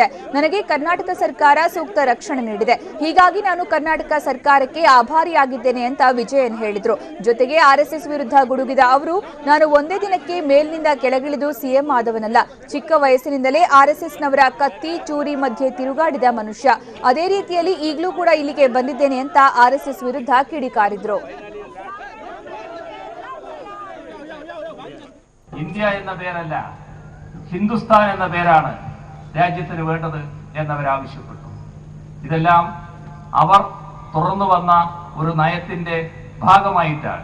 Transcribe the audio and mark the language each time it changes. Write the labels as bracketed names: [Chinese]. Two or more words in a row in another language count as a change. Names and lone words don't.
[Kannada] ನನಗೆ ಕರ್ನಾಟಕ ಸರ್ಕಾರ ಸೂಕ್ತ ರಕ್ಷಣೆ ನೀಡಿದೆ, ಹೀಗಾಗಿ ನಾನು ಕರ್ನಾಟಕ ಸರ್ಕಾರಕ್ಕೆ ಆಭಾರಿಯಾಗಿದ್ದೇನೆ ಅಂತ ವಿಜಯನ್ ಹೇಳಿದ್ರು. ಜೊತೆಗೆ ಆರ್ಎಸ್ಎಸ್ ವಿರುದ್ಧ ಗುಡುಗಿದ ಅವರು, ನಾನು ಒಂದೇ ದಿನಕ್ಕೆ ಮೇಲಿನಿಂದ ಕೆಳಗಿಳಿದು ಸಿಎಂ ಆದವನಲ್ಲ, ಚಿಕ್ಕ ವಯಸ್ಸಿನಿಂದಲೇ ಆರ್ಎಸ್ಎಸ್ನವರ ಕತ್ತಿ ಚೂರಿ ಮಧ್ಯೆ ತಿರುಗಾಡಿದ ಮನುಷ್ಯ, ಅದೇ ರೀತಿಯಲ್ಲಿ ಈಗಲೂ ಕೂಡ ಇಲ್ಲಿಗೆ ಬಂದಿದ್ದೇನೆ ಅಂತ ಆರ್ಎಸ್ಎಸ್ ವಿರುದ್ಧ ಕಿಡಿಕಾರಿದ್ರು. [Malayalam] ഇന്ത്യ എന്ന പേരല്ല, ഹിന്ദുസ്ഥാൻ എന്ന പേരാണ് രാജ്യത്തിന് വേണ്ടത് എന്നവർ ആവശ്യപ്പെട്ടു. ഇതെല്ലാം അവർ തുറന്നു വന്ന ഒരു നയത്തിന്റെ ഭാഗമായിട്ടാണ്.